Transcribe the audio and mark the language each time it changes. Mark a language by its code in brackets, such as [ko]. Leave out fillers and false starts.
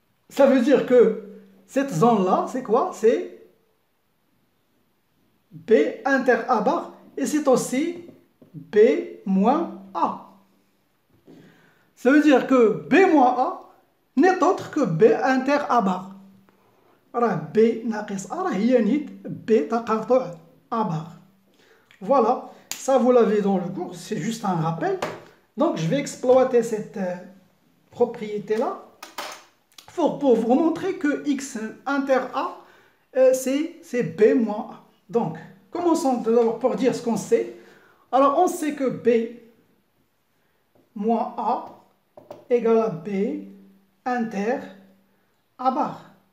[fr] Ça veut dire que cette zone-là, c'est quoi? C'est B inter A bar et c'est aussi B moins A. Ça veut dire que B moins A n'est autre que B inter A bar. [ar] راه B ناقص A راه هي نيت B تقاطع A bar. [fr] Voilà, ça vous l'avez dans le cours, c'est juste un rappel. Donc je vais exploiter cette propriété-là pour vous montrer que X inter A, c'est B moins A. Donc, commençons d'abord pour dire ce qu'on sait. Alors, on sait que B moins A égale à B inter A bar.